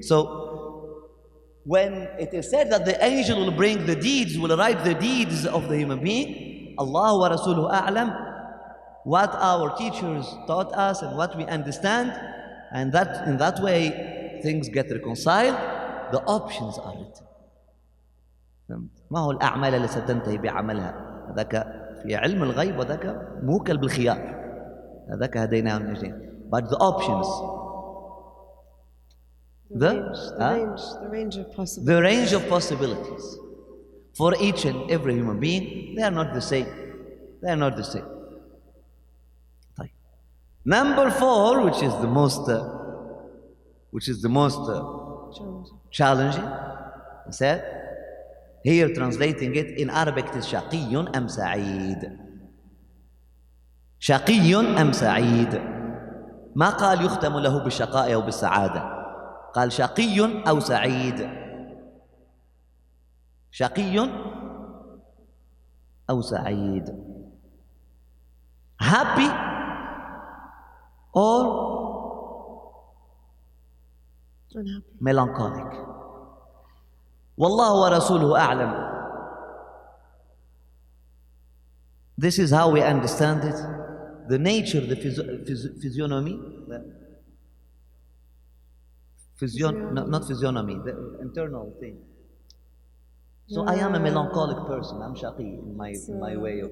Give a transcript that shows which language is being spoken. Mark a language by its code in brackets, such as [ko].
[en] So when it is said that the angel will bring the deeds, will write the deeds of the human being, Allah wa Rasuluhu a'lam, what our teachers taught us and what we understand, and that in that way things get reconciled, the options are written. [ar] ما هو الأعمال اللي ستنتهي بعملها هذاك في علم الغيب وذاك موكل بالخيار هذاك هديناه النجدين. [en] But the options, the range of possibilities. The range of possibilities for each and every human being, they are not the same. They are not the same. Number 4, which is the most challenging, he said, here translating it in Arabic, it is [ar] شقي أم سعيد. شقي أم سعيد. ما قال يختم له بالشقاء أو بالسعادة. قال شقي أو سعيد. شقي أو سعيد. [en] Happy or unhappy. [ar] Melancholic. والله ورسوله أعلم. [en] This is how we understand it. The nature, the physiognomy, no, not physiognomy, the internal thing. So I am a melancholic person. I'm shaqi in my way of